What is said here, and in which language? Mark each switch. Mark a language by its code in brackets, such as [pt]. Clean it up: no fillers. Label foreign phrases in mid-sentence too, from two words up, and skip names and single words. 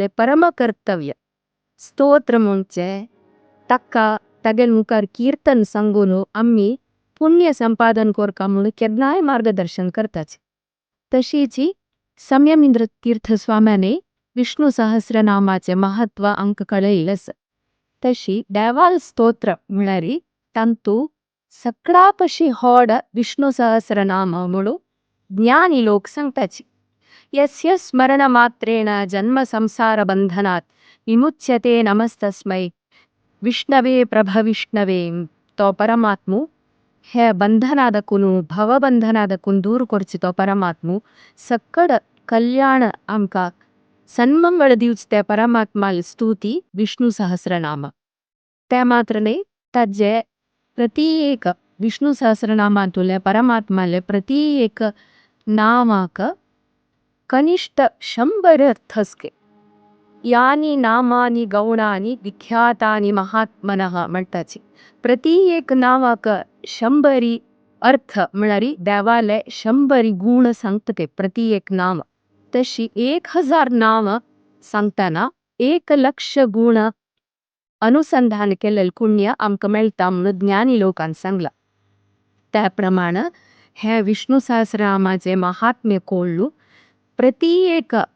[kok] परम कर्तव्य स्तोत्र म्हणचे तक्का तागेल मुखार कीर्तन सांगून आम्ही पुण्य संपादन कोरका म्हणून केदनाय मार्गदर्शन करताच तशीच संयमेंद्र तीर्थ स्वाम्याने विष्णू सहस्रनामाचे महत्व आमकां कळयिल्लें तशी देवाल स्तोत्र म्हळ्यार तांतू सगळ्यापशी होड विष्णू सहस्रनाम म्हणून ज्ञानी लोक सांगताची [sa] यस्य स्मरण मात्रेण जन्म संसार बंधनात विमुच्यते नमस्तस्मै विष्णवे प्रभविष्णवे [kok] तो परमात्मो हे बंधनादकून भवबंधनादकून दूर करचे तो परमात्मो सकड कल्याण आमकां सन्मंगळ दिवच ते परमात्माल स्तुती विष्णू सहस्रनाम ते मात्र न्ही ताजे प्रत्येक विष्णू सहस्रनामांतले परमात्माले प्रत्येक नामाक कनिष्ठ 100 अर्थ असके [sa] यानी नामानी गौणानी विख्यातानी महात्मनः [kok] म्हणटाची प्रत्येक नावाक 100 अर्थ म्हळ्यार देवाले 100 गुण सांगतके प्रत्येक नाम तशी 1000 नाव सांगताना 1,00,000 गुण अनुसंधान केलेले पुण्य आमकां मेळटा म्हणून ज्ञानी लोकांन सांगला त्या प्रमाण हे विष्णू सहस्रनामाचे महात्म्य कळ्ळू प्रत्येक